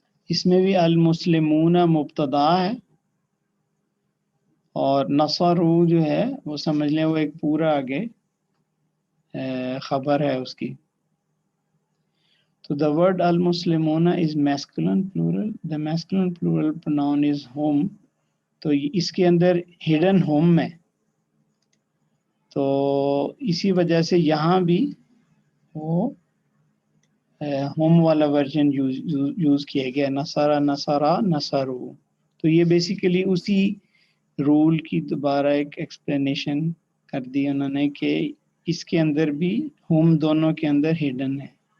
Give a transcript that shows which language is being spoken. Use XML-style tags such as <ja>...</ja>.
<ur>اس میں بھی المسلمون مبتدا ہے اور نصرو جو ہے وہ سمجھ لیں وہ ایک پورا آگے خبر ہے اس کی. تو</ur> <en>the word المسلمون is masculine plural. The masculine plural pronoun is hum.</en> <ur>تو اس کے اندر hidden hum ہے، تو اسی وجہ سے یہاں بھی وہ ہوم والا ورژن یوز کیا گیا، نصارہ نصارہ نصارو. تو یہ بیسیکلی اسی رول کی دوبارہ ایک ایکسپلینیشن کر دی انہوں نے کہ اس کے اندر بھی ہوم دونوں کے اندر ہڈن ہے.</ur>